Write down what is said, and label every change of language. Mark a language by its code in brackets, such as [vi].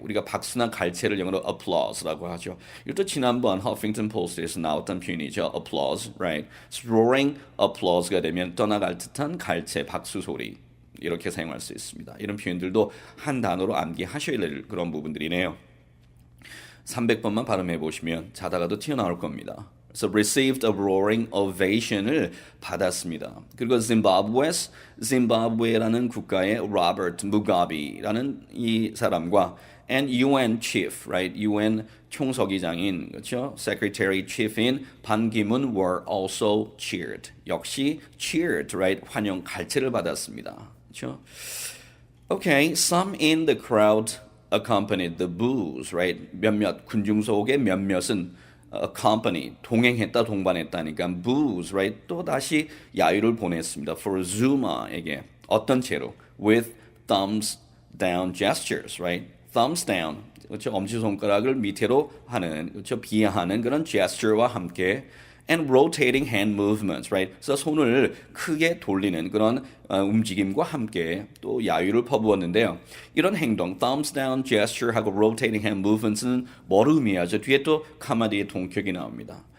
[ko] 우리가 박수나 갈채를 영어로 applause라고 하죠. 이것도 지난번 허핑턴 포스트에서 나왔던 표현이죠. [en] applause, right? [ko] roaring applause가 되면 떠나갈 듯한 갈채, 박수 소리 이렇게 사용할 수 있습니다. 이런 표현들도 한 단어로 암기하셔야 될 그런 부분들이네요. 300번만 발음해 보시면 자다가도 튀어나올 겁니다. 그래서 [en] received a roaring ovation [ko] 을 받았습니다. 그리고 짐바브웨라는 국가의 로버트 무가베라는 이 사람과 [en] and UN chief, right? [ko] UN 총서기장인 그렇죠? [en] Secretary chief인 반기문 were also cheered. 역시 cheered, right? [ko] 환영 갈채를 받았습니다. 그렇죠? [en] Okay, some in the crowd accompanied the boos, right? [ko] 몇몇 군중 속의 몇몇은 accompany 동행했다 동반했다니까 boos, right? 또 다시 야유를 보냈습니다. [en] For Zuma [ko] 에게 어떤 채로 [en] with thumbs down gestures, right? thumbs down 그렇죠? [ko] 엄지손가락을 밑으로 하는 그렇죠? 비하하는 그런 [en] gesture와 함께 and rotating hand movements, right? [ko] 그래서 손을 크게 돌리는 그런 움직임과 함께 또 야유를 퍼부었는데요. 이런 행동, thumbs down gesture하고 [en] rotating hand movements [ko] 는 뭘 의미하죠? 뒤에 또 카마디의 동격이 나옵니다.